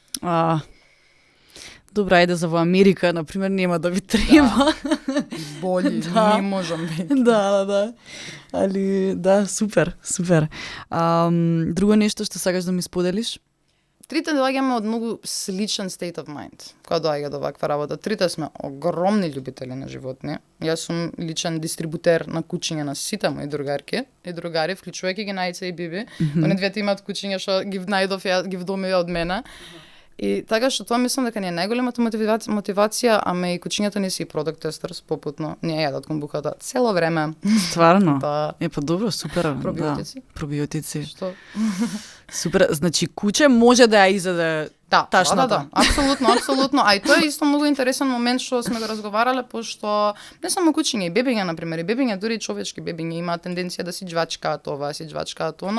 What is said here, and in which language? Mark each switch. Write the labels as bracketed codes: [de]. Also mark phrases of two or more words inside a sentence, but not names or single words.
[mk] Добра, ајде за во Америка, например, нема да ви треба. Боли, Да. не можам веќе. Да. Али, да, супер. Друго нешто што сакаш да ми споделиш? Трите доаѓаме од многу сличен [en] state of mind, [mk] кога доаѓа до ваква работа. Трите сме огромни љубители на животни. Јас сум личен дистрибутер на кучиња на сите мои другарки и другари, вклучувајќи ги Најца и Биби. Они двете имаат кучиња што ги најдов ја, ги вдомија од мене. И така што тоа мислам дека не е најголемата мотивација, ама и кучињата не си [en] product testers [mk] попутно. Не јадат комбухата цело време. Стварно? Да. Па добро, супер. Пробиотици. Да, пробиотици. Што? Супер, значи куче може да ја изеде ташната. Да. Апсолутно. А и тоа е исто многу интересен момент што сме го разговарале, пошто не само кучиња, и бебиња, например, и бебиња, дури и човечки бебиња имаат тенденција да си џвачкаат ова, си џвачкаат она.